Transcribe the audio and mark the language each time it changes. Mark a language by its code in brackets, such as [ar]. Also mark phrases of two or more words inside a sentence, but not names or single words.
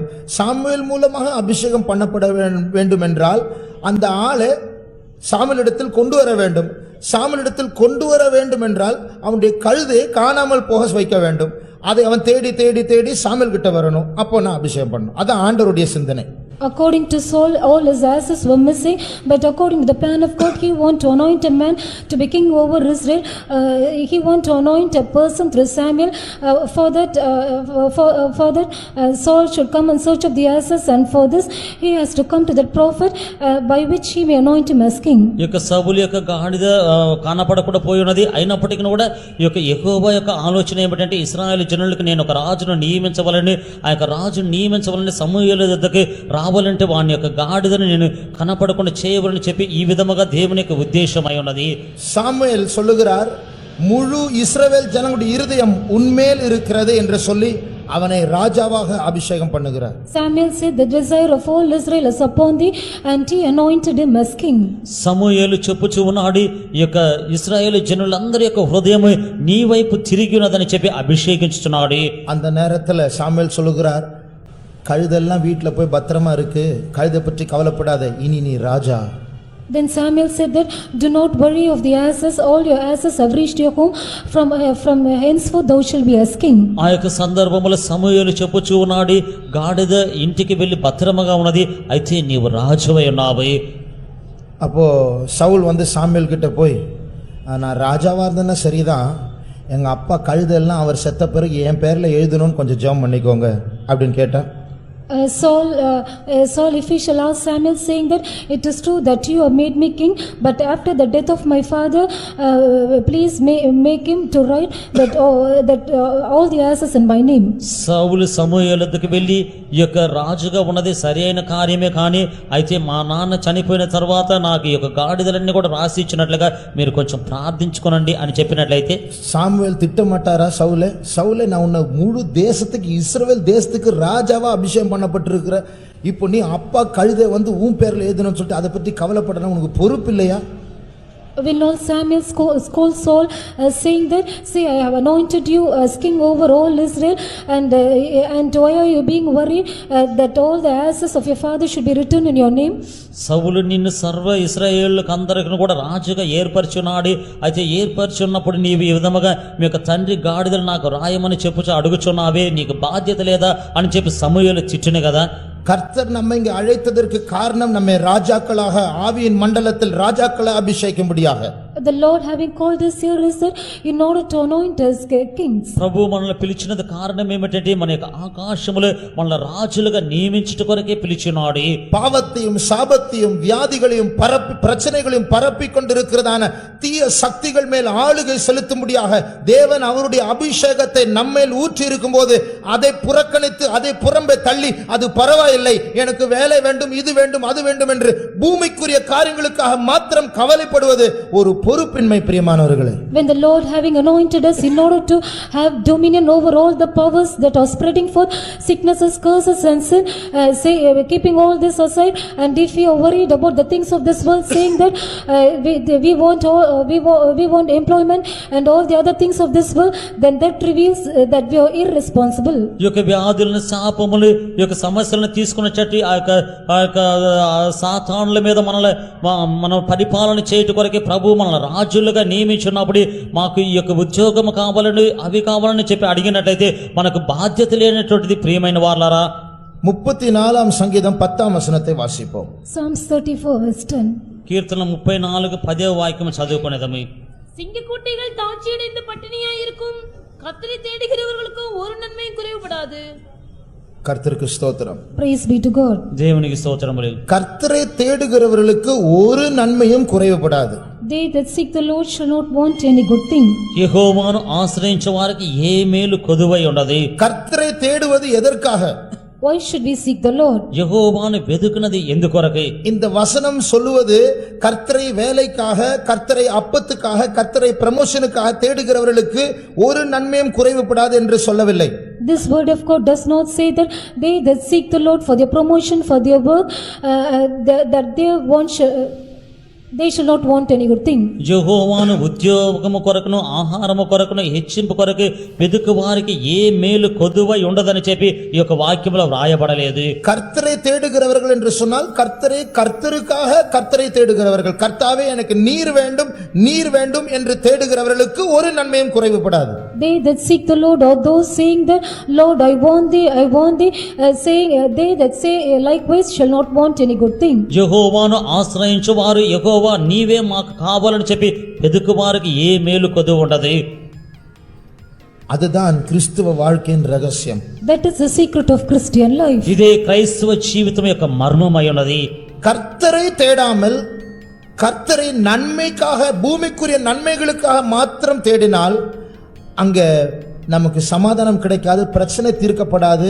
[ta] சாமுவேல் மூலமாக அபிஷேகம் பண்ணப்பட வேண்டும் என்றால் அந்த ஆளை சாமுவேலிடத்தில் கொண்டு வர வேண்டும். சாமுவேலிடத்தில் கொண்டு வர வேண்டும் என்றால் அவனுடைய கழுதையை காணாமல் போக வைக்க வேண்டும். அதை அவன் தேடி தேடி தேடி சாமுவேல் கிட்ட வரணும். அப்போ நான் அபிஷேகம் பண்ணணும். அதான் ஆண்டவருடைய சிந்தனை. [en] According to Saul, all his asses were missing, but according to the plan of God, he wanted to anoint a man to be king over Israel. He wanted to anoint a person through Samuel. For that, Saul should come in search of the asses, and for this, he has to come to that prophet by which he may anoint him as king. [te] ఈ యొక్క సౌలు యొక్క గాడిద కానపడకుండా పోయి ఉన్నది. అయినప్పటికీ కూడా ఈ యొక్క యెహోవా యొక్క ఆలోచన ఏమిటంటే, ఇశ్రాయేలు జనులకు నేను ఒక రాజును నియమించవాలని, ఆ యొక్క రాజును నియమించవాలని సమూయేలు వద్దకు రావాలంటే వాని యొక్క గాడిదను నేను కనపడకుండా చేయవాలని చెప్పి ఈ విధముగా దేవుని యొక్క ఉద్దేశమై ఉన్నది. [ta] சாமுவேல் சொல்லுகிறார், முழு இஸ்ரவேல் ஜனங்களுடைய இருதயம் உன்மேல் இருக்கிறது என்று சொல்லி அவனை ராஜாவாக அபிஷேகம் பண்ணுகிறார். [en] Samuel said, the desire of all Israel is upon thee, and he anointed him as king. [te] సమూయేలు చెప్పుచూ ఉన్నాడు, ఈ యొక్క ఇశ్రాయేలు జనులందరి యొక్క హృదయము నీ వైపు తిరిగి ఉన్నదని చెప్పి అభిషేకించుచున్నాడు. [ta] அந்த நேரத்தில் சாமுவேல் சொல்லுகிறார், கழுதெல்லாம் வீட்டில் போய் பத்திரமா இருக்கு, கழுதை பற்றி கவலைப்படாத, இனி நீ ராஜா. [en] Then Samuel said that, do not worry of the asses, all your asses have reached your home, from henceforth thou shalt be as king. [te] ఆ యొక్క సందర్భంలో సమూయేలు చెప్పుచూ ఉన్నాడు, గాడిద ఇంటికి వెళ్ళి భద్రముగా ఉన్నది, అయితే నీవు రాజువై ఉన్నావు. [ta] அப்போ சவுல் வந்து சாமுவேல் கிட்ட போய், நான் ராஜாவா இருந்தேன்னா சரிதான், எங்க அப்பா கழுதெல்லாம் அவர் செத்த பிறகு என் பேர்ல எழுதணும்னு கொஞ்சம் ஜெபம் பண்ணிக்கோங்க அப்படின்னு கேட்டேன். [en] Saul, if he shall ask Samuel, saying that it is true that you have made me king, but after the death of my father, please make him to write that all the asses in my name. [te] సౌలు సమూయేలు వద్దకు వెళ్ళి ఈ యొక్క రాజుగా ఉన్నది సరి అయిన కార్యమే, కానీ అయితే మా నాన్న చనిపోయిన తర్వాత నాకు ఈ యొక్క గాడిదలన్నీ కూడా రాసి ఇచ్చినట్లుగా మీరు కొంచెం ప్రార్థించుకోనండి అని చెప్పినట్లయితే, [ta] சாமுவேல் திட்டமாட்டாரா சவுலே நான் உன்னை முழு தேசத்துக்கு இஸ்ரவேல் தேசத்துக்கு ராஜாவா அபிஷேகம் பண்ணப்பட்டிருக்கிற, இப்போ நீ அப்பா கழுதை வந்து உன் பேர்ல எழுதணும்னு சொல்லிட்டு அதை பற்றி கவலைப்படணும், உனக்கு பொறுப்பு இல்லையா? [en] Will not Samuel scold Saul, saying that, see, I have anointed you as king over all Israel, and why are you being worried that all the asses of your father should be written in your name? [te] సౌలు నిన్ను సర్వ ఇశ్రాయేలుకు అందరికీ కూడా రాజుగా ఏర్పరచున్నాడు. అయితే ఏర్పరచున్నప్పుడు నీవు ఈ విధముగా మీ యొక్క తండ్రి గాడిదలు నాకు రాయమని చెప్పుచు అడుగుచున్నావే, నీకు బాధ్యత లేదా అని చెప్పి సమూయేలు చిట్టును కదా. [ta] கர்த்தர் நம்ம இங்கே அழைத்ததற்கு காரணம் நம்மை ராஜாக்களாக ஆவியின் மண்டலத்தில் ராஜாக்களை அபிஷேகிக்கும்படியாக. [en] The Lord having called us here is that in order to anoint us kings. [te] ప్రభు మనల్ని పిలిచినది కారణం ఏమిటంటే, మన యొక్క ఆకాశములో మనల్ని రాజులుగా నియమించుట కొరకే పిలిచినాడు. [ta] பாவத்தையும் சாபத்தையும் வியாதிகளையும் பிரச்சனைகளையும் பரப்பி கொண்டிருக்கிறதான தீய சக்திகள் மேல் ஆளுகை செலுத்தும்படியாக தேவன் அவருடைய அபிஷேகத்தை நம்மேல் ஊற்றி இருக்கும் போது அதை புறக்கணித்து அதை புறம்பே தள்ளி, அது பரவாயில்லை, எனக்கு வேலை வேண்டும், இது வேண்டும், அது வேண்டும் என்று பூமிக்குரிய காரியங்களுக்காக மாத்திரம் கவலைப்படுவது ஒரு பொறுப்பின்மை. பிரியமானவர்களே, [en] when the Lord having anointed us in order to have dominion over all the powers that are spreading forth sicknesses, curses and sin, keeping all this aside, and if we are worried about the things of this world, saying that we want employment and all the other things of this world, then that reveals that we are irresponsible. [te] ఈ యొక్క వ్యాధులను, శాపములు, ఈ యొక్క సమస్యలను తీసుకున్న చెట్టు ఆ యొక్క సాతానుల మీద మనం పరిపాలన చేయట కొరకే ప్రభు మనల్ని రాజులుగా నియమించున్నప్పుడు, మాకు ఈ యొక్క ఉద్యోగం కావాలని అవి కావాలని చెప్పి అడిగినట్లయితే మనకు బాధ్యత లేనటువంటిది. ప్రియమైన వారలారా, [ta] 34 சங்கீதம் 10 வசனத்தை வாசிப்போம். [en] Psalms 34 verse 10. [te] కీర్తన 34:10వ వాక్యం చదువుకునేదము. [ta] சிங்கக்குட்டிகள் தாட்சியடைந்து பட்டினியாயிருக்கும், கர்த்தரை தேடுகிறவர்களுக்கு ஒரு நன்மையும் குறைவுபடாது. கர்த்தருக்கு ஸ்தோத்திரம். [en] Praise be to God. [te] దేవునికి స్తోత్రములు. [ta] கர்த்தரை தேடுகிறவர்களுக்கு ஒரு நன்மையும் குறைவுபடாது. [en] They that seek the Lord shall not want any good thing. [te] యెహోవాను ఆశ్రయించే వారికి ఏ మేలు కొదువై ఉండదు. [ta] கர்த்தரை தேடுவது எதற்காக? [en] Why should we seek the Lord? [te] యెహోవాను వెదుకునది ఎందుకొరకై? [ta] இந்த வசனம் சொல்லுவது கர்த்தரை வேலைக்காக, கர்த்தரை அப்பத்துக்காக, கர்த்தரை ப்ரமோஷனுக்காக தேடுகிறவர்களுக்கு ஒரு நன்மையும் குறைவுபடாது என்று சொல்லவில்லை. [en] This word of God does not say that they that seek the Lord for their promotion, for their work, that they shall not want any good thing. [te] యెహోవాను ఉద్యోగము కొరకును ఆహారము కొరకును హెచ్చింపు కొరకు వెదుకు వారికి ఏ మేలు కొదువై ఉండదని చెప్పి ఈ యొక్క వాక్యంలో వ్రాయబడలేదు. [ta] கர்த்தரை தேடுகிறவர்கள் என்று சொன்னால் கர்த்தரை கர்த்தருக்காக கர்த்தரை தேடுகிறவர்கள், கர்த்தாவே எனக்கு நீர் வேண்டும் நீர் வேண்டும் என்று தேடுகிறவர்களுக்கு ஒரு நன்மையும் குறைவுபடாது. [en] They that seek the Lord, or those saying that Lord I want thee, saying they that say likewise shall not want any good thing. [te] యెహోవాను ఆశ్రయించు వారు యెహోవా నీవే మాకు కావాలని చెప్పి వెదుకు వారికి ఏ మేలు కొదువు ఉండదు. [ta] அதுதான் கிறிஸ்துவ வாழ்க்கையின் ரகசியம். [en] That is the secret of Christian life. [te] ఇదే క్రైస్తవ జీవితం యొక్క మర్మమై ఉన్నది. [ta] கர்த்தரை தேடாமல் கர்த்தரை நன்மைக்காக, பூமிக்குரிய நன்மைகளுக்காக மாத்திரம் தேடினால் அங்க நமக்கு சமாதானம் கிடைக்காது, பிரச்சனை தீர்க்கப்படாது.